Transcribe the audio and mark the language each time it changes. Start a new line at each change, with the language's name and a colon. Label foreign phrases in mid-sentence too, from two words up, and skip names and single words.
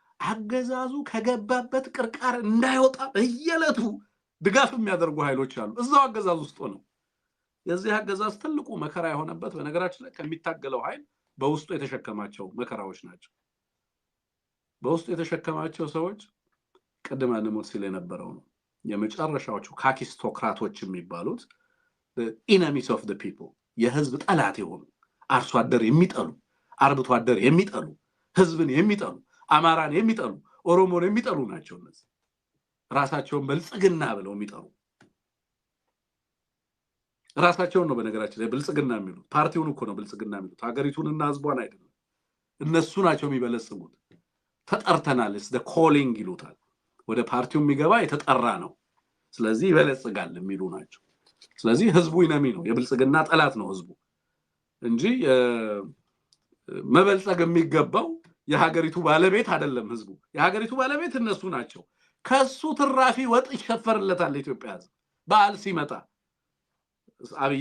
Amharic: አገዛዙ ከገባበት ቅርቃር እንዳይወጣ በየለቱ ድጋፍ የሚያደርጉ ኃይሎች አሉ እዛው አገዛዝ ውስጥ ነው የዚህ አገዛዝ ትልቁ መከራ የሆነበት በነገራችን ላይ ከሚታገለው ኃይል በውስጡ የተሸከማቸው መከራዎች ናቸው በውስጡ የተሸከማቸው ሰዎች ቀደም አንሞት ሲል የነበረው ነው የመጨረሻዎቹ ካኪስቶክራቶች የሚባሉት
English: the enemies of the people
Amharic: የህዝብ ጠላት የሆኑ አርሶ አደር የሚጠሉ አርብቶ አደር የሚጠሉ ህዝብን የሚጠሉ አማራን የሚጠሉ ኦሮሞን የሚጠሉ ናቸው እነዚህ ራሳቸውን ብልጽግና ብለው የሚጠሩ ራሳቸውን ነው በነገራችን ላይ ብልጽግና የሚሉት ፓርቲውን እኮ ነው ብልጽግና የሚሉት ሀገሪቱንና ህዝቧን አይደለም እነሱ ናቸው የሚበለጽጉት ተጠርተናል
English: is the calling
Amharic: ይሉታል ወደ ፓርቲው የሚገባ የተጠራ ነው ስለዚህ ይበለጽጋል የሚሉ ናቸው ስለዚህ ህዝቡ ኢነሚ ነው የብልጽግና ጠላት ነው ህዝቡ እንጂ መበልጸግ የሚገባው የሀገሪቱ ባለቤት አይደለም ህዝቡ የሀገሪቱ ባለቤት እነሱ ናቸው ከሱ ትራፊ ወጥ ይሸፈርለታል ኢትዮጵያ ህዝብ በዓል ሲመጣ አብይ